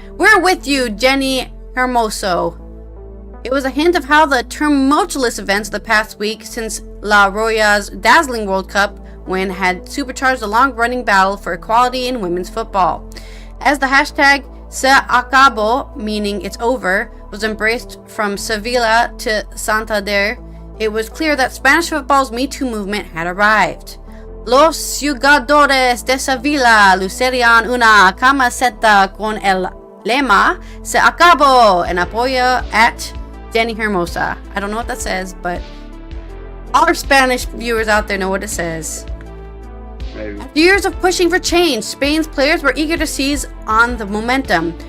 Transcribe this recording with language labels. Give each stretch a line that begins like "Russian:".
English: We're with you, Jenny Hermoso. It was a hint of how the tumultuous events of the past week since La Roya's dazzling World Cup win had supercharged a long-running battle for equality in women's football. As the hashtag Se acabó, meaning it's over, was embraced from Sevilla to Santander, it was clear that Spanish football's Me Too movement had arrived.
Spanish: Los jugadores de Sevilla lucerían una camiseta con el lema Se acabó en apoyo at Jenny Hermosa.
English: I don't know what that says, but all our Spanish viewers out there know what it says. Maybe. After years of pushing for change, Spain's players were eager to seize on the momentum.